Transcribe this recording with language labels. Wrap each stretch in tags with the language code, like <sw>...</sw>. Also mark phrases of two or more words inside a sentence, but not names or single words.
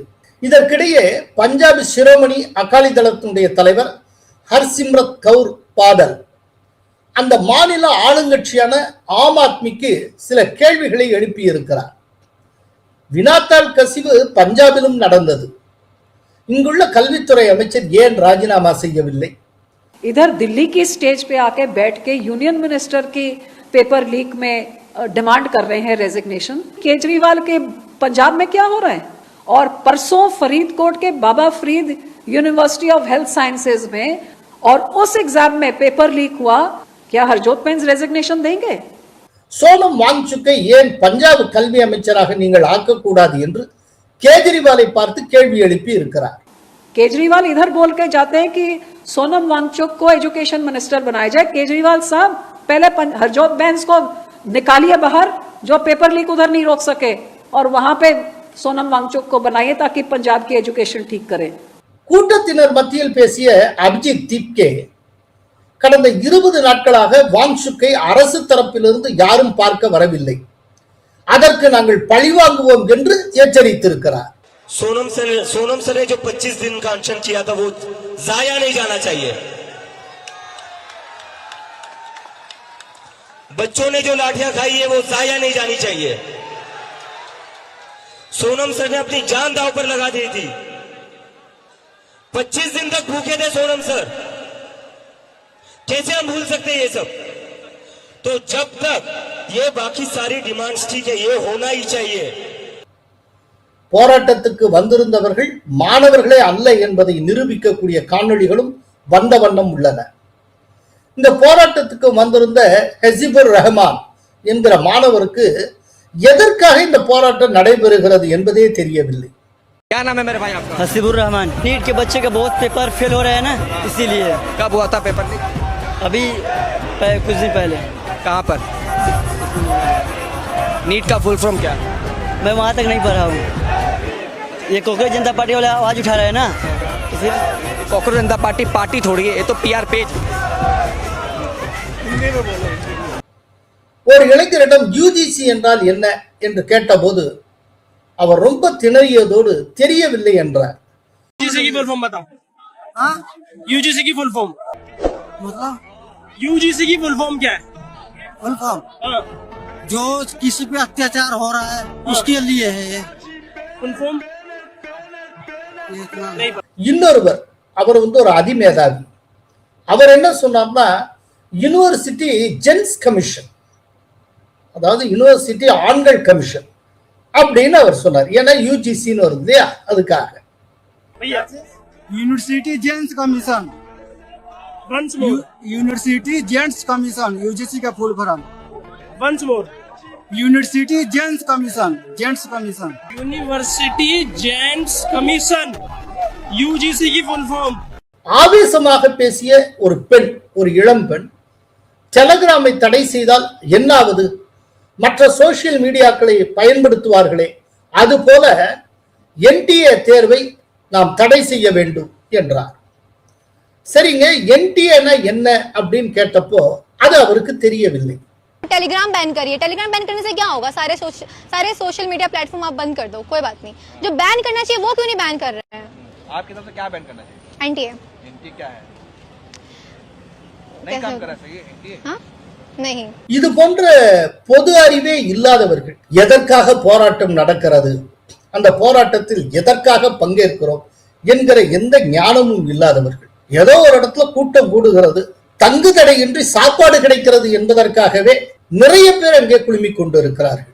<ta>இதற்கிடையே பஞ்சாப் சிரோமணி அகாலி தளத்தினுடைய தலைவர் ஹர்சிம்ரத் கவுர் பாதல் அந்த மாநில ஆளுங்கட்சியான ஆம் ஆத்மிக்கு சில கேள்விகளை எழுப்பியிருக்கிறார். வினாத்தாள் கசிவு பஞ்சாபிலும் நடந்தது. இங்குள்ள கல்வித்துறை அமைச்சர் ஏன் ராஜினாமா செய்யவில்லை?</ta> <hi>इधर दिल्ली की स्टेज पे आके बैठ के</hi> <en>union minister</en> <hi>की</hi> <en>paper leak</en> <hi>में डिमांड कर रहे हैं रेजिग्नेशन। केजरीवाल के पंजाब में क्या हो रहा है? और परसों फरीदकोट के बाबा फरीद यूनिवर्सिटी ऑफ हेल्थ साइंसेज में और उस एग्जाम में</hi> <en>paper leak</en> <hi>हुआ, क्या हरजोत पेंस रेजिग्नेशन देंगे?</hi> <ta>சோனம் வாங்சுக்கை ஏன் பஞ்சாப் கல்வி அமைச்சராக நீங்கள் ஆக்கக்கூடாது என்று கேஜரிவாலை பார்த்து கேள்வி எழுப்பி இருக்கிறார்.</ta> <hi>केजरीवाल इधर बोल के जाते हैं कि सोनम वांगचुक को</hi> <en>education minister</en> <hi>बनाया जाए। केजरीवाल साहब पहले हरजोत बैंस को निकालिए बाहर, जो</hi> <en>paper leak</en> <hi>उधर नहीं रोक सके, और वहां पे सोनम वांगचुक को बनाइए ताकि पंजाब की एजुकेशन ठीक करे।</hi> <ta>கூட்டத்தினர் மத்தியில் பேசிய அபிஜித் தீப்கே கடந்த 20 நாட்களாக வாங்சுக்கை அரசு தரப்பிலிருந்து யாரும் பார்க்க வரவில்லை, அதற்கு நாங்கள் பழிவாங்குவோம் என்று எச்சரித்திருக்கிறார்.</ta> <hi>सोनम सर ने जो 25 दिन का अनशन किया था वो जाया नहीं जाना चाहिए। बच्चों ने जो लाठियां खाई है वो जाया नहीं जानी चाहिए। सोनम सर ने अपनी जान दांव पर लगा दी थी, 25 दिन तक भूखे थे सोनम सर, कैसे हम भूल सकते हैं ये सब? तो जब तक ये बाकी सारी डिमांड्स ठीक है, ये होना ही चाहिए।</hi> <ta>போராட்டத்துக்கு வந்திருந்தவர்கள் மாணவர்களே அல்ல என்பதை நிரூபிக்கக்கூடிய காணொளிகளும் வந்த வண்ணம் உள்ளன. இந்த போராட்டத்துக்கு வந்திருந்த ஹசிபுர் ரஹ்மான் என்கிற மாணவருக்கு எதற்காக இந்த போராட்டம் நடைபெறுகிறது என்பதே தெரியவில்லை.</ta> <hi>क्या नाम है मेरे भाई आपका? हसीबुर रहमान। नीट के बच्चे का बहुत</hi> <en>paper fail</en> <hi>हो रहे हैं ना, इसीलिए। कब हुआ था</hi> <en>paper leak?</en> <hi>अभी कुछ दिन पहले। कहाँ पर? नीट का</hi> <en>full form</en> <hi>क्या? मैं वहाँ तक नहीं पढ़ा हूँ। ये कांग्रेस जनता पार्टी वाले आवाज उठा रहे हैं ना, तो फिर कांग्रेस जनता पार्टी थोड़ी है, ये तो</hi> <en>PR page.</en> <ta>ஒரு இளைஞரிடம் யூஜிசி என்றால் என்ன என்று கேட்டபோது அவர் ரொம்ப திணறியதோடு தெரியவில்லை என்றார்.</ta> <hi>यूजीसी की</hi> <en>full form</en> <hi>बताओ। हाँ? यूजीसी की</hi> <en>full form</en> <hi>मतलब यूजीसी की</hi> <en>full form</en> <hi>क्या है?</hi> <en>full form</en> <hi>जो किसी पे अत्याचार हो रहा है उसके लिए है ये</hi> <en>full form.</en> <ta>இன்னொருவர் அவர் ஒரு அதிமேதாவி. அவர் என்ன சொன்னார்னா</ta> <en>university gents commission,</en> <ta>அதாவது யூனிவர்சிட்டி ஆண்கள் கமிஷன் அப்படின்னு அவர் சொன்னார். ஏன்னா யூஜிசின்னு வருது இல்லையா, அதுக்காக.</ta> <en>university gents commission, university gents commission, UGC का full form. once more. university gents commission, gents commission. university gents commission, UGC की full form.</en> <ta>ஆவேசமாக பேசிய ஒரு பெண், ஒரு இளம்பெண், டெலகிராமை தடை செய்தால் என்னாவது, மற்ற</ta> <en>social mediaக்களை</en> <ta>பயன்படுத்துவார்களே, அதுபோல என்டிஏ தேர்வை நாம் தடை செய்ய வேண்டும் என்றார். சரிங்க, என்டிஏனா என்ன அப்படின்னு கேட்டப்போ அது அவருக்கு தெரியவில்லை.</ta> <hi>टेलीग्राम बैन करिए। टेलीग्राम बैन करने से क्या होगा? सारे</hi> <en>social media platform</en> <hi>आप बंद कर दो, कोई बात नहीं। जो बैन करना चाहिए वो क्यों नहीं बैन कर रहे हैं? आपकी तरफ से क्या बैन करना चाहिए? एनटीए। एनटीए क्या है? नहीं काम कर रहा सही एनटीए? हाँ नहीं।</hi> <ta>இது போன்ற பொது அறிவே இல்லாதவர்கள் எதற்காக போராட்டம் நடக்கிறது, அந்த போராட்டத்தில் எதற்காக பங்கேற்கிறோம் என்கிற எந்த ஞானமும் இல்லாதவர்கள், ஏதோ ஒரு இடத்துல கூட்டம் கூடுகிறது, தங்கு தடையின்றி சாப்பாடு கிடைக்கிறது என்பதற்காகவே நிறைய பேர் அங்கே குழுமிக் கொண்டிருக்கிறார்கள்.</ta>